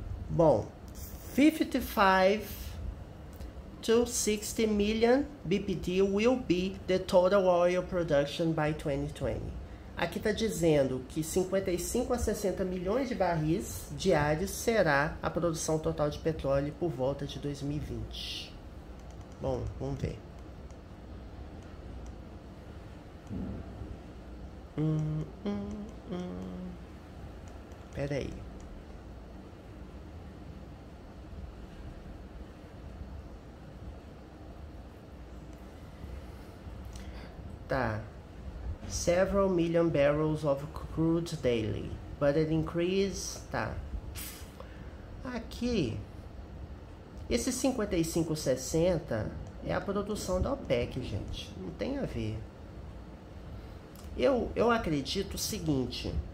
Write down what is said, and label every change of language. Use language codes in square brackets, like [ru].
[en] Bom, 55 to 60 million BPD will be the total oil production by 2020. [pt] Aqui está dizendo que 55 a 60 milhões de barris diários será a produção total de petróleo por volta de 2020. Bom, vamos ver. Pera aí. Tá. [en] Several million barrels of crude daily, but it increase, tá. [pt] Aqui, esse 55,60 é a produção da OPEC, gente. Não tem a ver. Eu acredito o seguinte.